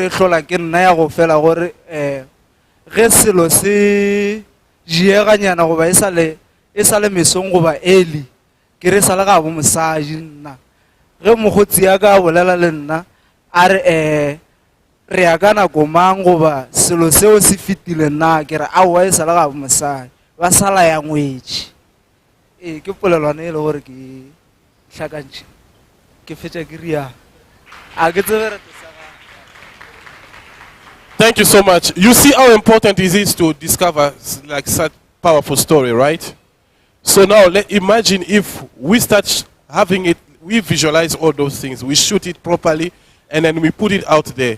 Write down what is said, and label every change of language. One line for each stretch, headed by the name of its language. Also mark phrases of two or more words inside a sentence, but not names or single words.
Northern Sotho: e hlola ke nna ya go fela gore ge selo se dieganyana goba e sa le mesong goba early ke re sa le ga bo mosadi nna ge mogotsi ya ka bolela le nna a re re ya ka nako mang goba selo seo se fetile nna ke re aowa e sa le ga bo mosadi ba sala ya ngwetši ke polelwana e le gore ke hlakantše ke fetša ke ria a ke tsebe re
English: Thank you so much. You see how important it is to discover like such powerful story, right? So now imagine if we start having it, we visualize all those things, we shoot it properly, and then we put it out there.